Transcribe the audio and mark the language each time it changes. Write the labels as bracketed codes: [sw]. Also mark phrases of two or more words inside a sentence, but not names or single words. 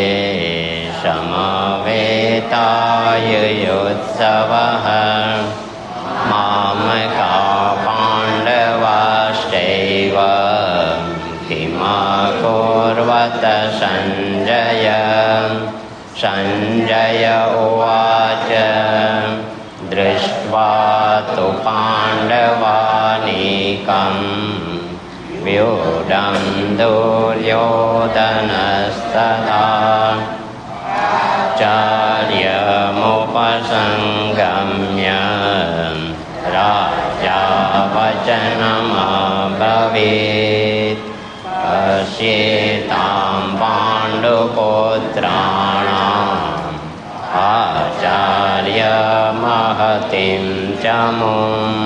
[sa] समवेतायुयुत्सवः मामका पाण्डवाश्चैव किमकुर्वत सञ्जय। सञ्जय उवाच दृष्ट्वा तु पाण्डवानीकं व्यूढं दुर्योधनस्तथा તથા ચાર્યમુપસંગમ્ય રાજા વચનમબ્રવીત પશ્યેતાં પાંડુપુત્રાણામ આચાર્ય મહતિં ચમું